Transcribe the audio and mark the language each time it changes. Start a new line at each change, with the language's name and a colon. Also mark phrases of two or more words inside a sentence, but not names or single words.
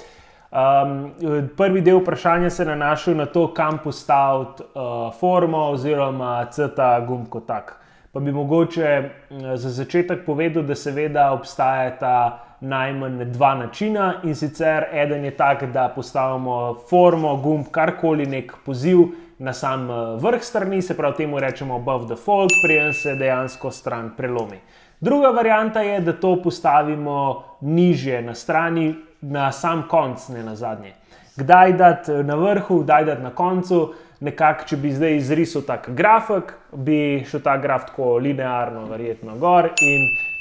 Slovenian: Prvi del vprašanja se nanaša na to, kam postaviti formo oziroma CTA gumb kot tak. Pa bi mogoče za začetek povedal, da seveda obstajata najmanj 2 načina, in sicer eden je tak, da postavimo formo, gumb, karkoli, nek poziv na sam vrh strani, se pravi temu rečemo
English: above the fold,
Slovenian: preden se dejansko stran prelomi. Druga varianta je, da to postavimo nižje na strani, na sam konc, ne na zadnje. Kdaj dati na vrhu, kdaj dati na koncu, nekako, če bi zdaj izrisal tak grafik, bi šel ta graf tako linearno verjetno gor in na